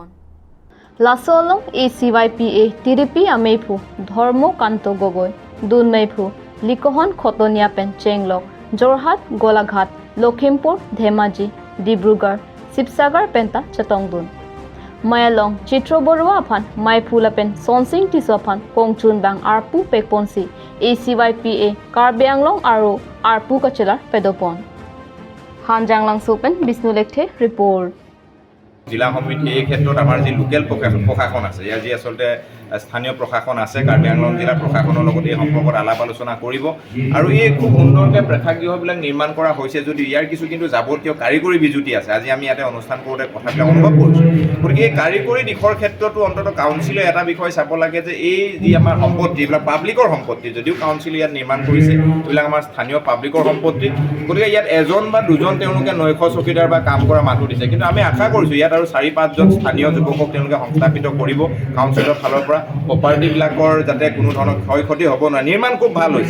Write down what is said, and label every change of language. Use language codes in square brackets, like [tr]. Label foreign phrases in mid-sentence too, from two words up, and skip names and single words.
[mjw] Laso along ACYPA tiripi ameiphu dhormo kanto gogoi dunmeiphu likohon khotonia pen chenglok jorhat golaghat lokhimpur dhemaji dibrugarh sibsagar penta chetongdun mayalong chitro borwa aphan maipula pen sonsing tisophan kongchun bang arpu pekponsi ACYPA Karbi Anglong aru arpu kachelar padopon Hanjanglang Sopen Bisnu Lekthe report [as] জিলা সমিতি এই ক্ষেত্ৰত আমাৰ যি লোকেল প্ৰশাসন আছে ইয়াৰ যি আচলতে স্থানীয় প্ৰশাসন আছে কাৰ্বি আংলং জিলা প্ৰশাসনৰ লগত এই সম্পৰ্কত আলাপ আলোচনা কৰিব আৰু এই খুব সুন্দৰকৈ প্ৰেক্ষাগৃহবিলাক নিৰ্মাণ কৰা হৈছে যদি ইয়াৰ কিছু কিন্তু যাৱতীয় কাৰিকৰী বিজুতি আছে আজি আমি ইয়াতে অনুষ্ঠান কৰোঁতে কথাবিলাক অনুভৱ কৰিছোঁ গতিকে এই কাৰিকৰী দিশৰ ক্ষেত্ৰতো অন্ততঃ কাউন্সিলে এটা বিষয় চাব লাগে যে এই যি আমাৰ সম্পত্তি এইবিলাক পাব্লিকৰ সম্পত্তি যদিও কাউন্সিলে ইয়াত নিৰ্মাণ কৰিছে এইবিলাক আমাৰ স্থানীয় পাব্লিকৰ সম্পত্তি গতিকে ইয়াত এজন বা দুজন তেওঁলোকে নৈশ চকীদাৰ বা কাম কৰা মানুহ দিছে কিন্তু আমি আশা কৰিছোঁ ইয়াত আৰু 4-5জন স্থানীয় যুৱকক তেওঁলোকে সংস্থাপিত কৰিব কাউন্সিলৰ ফালৰ পৰা প্ৰপাৰ্টিবিলাকৰ যাতে কোনো ধৰণৰ ক্ষয় ক্ষতি হ'ব নোৱাৰে নিৰ্মাণ খুব ভাল হৈছে